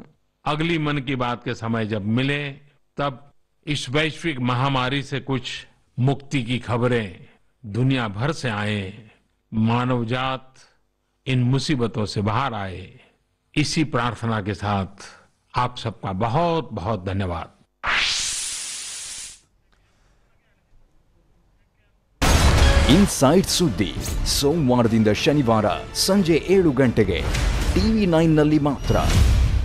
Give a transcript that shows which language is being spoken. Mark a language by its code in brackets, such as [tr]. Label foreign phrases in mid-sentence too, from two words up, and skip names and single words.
[hi] अगली मन की बात के समय जब मिले तब इस वैश्विक महामारी से कुछ मुक्ति की खबरें दुनिया भर से आए, मानवजात इन मुसीबतों से बाहर आए, इसी प्रार्थना के साथ आप सबका बहुत बहुत धन्यवाद। [kn] ಇನ್ಸೈಡ್ ಸುದ್ದಿ ಸೋಮವಾರದಿಂದ ಶನಿವಾರ ಸಂಜೆ 7 ಗಂಟೆಗೆ TV9 ನಲ್ಲಿ ಮಾತ್ರ.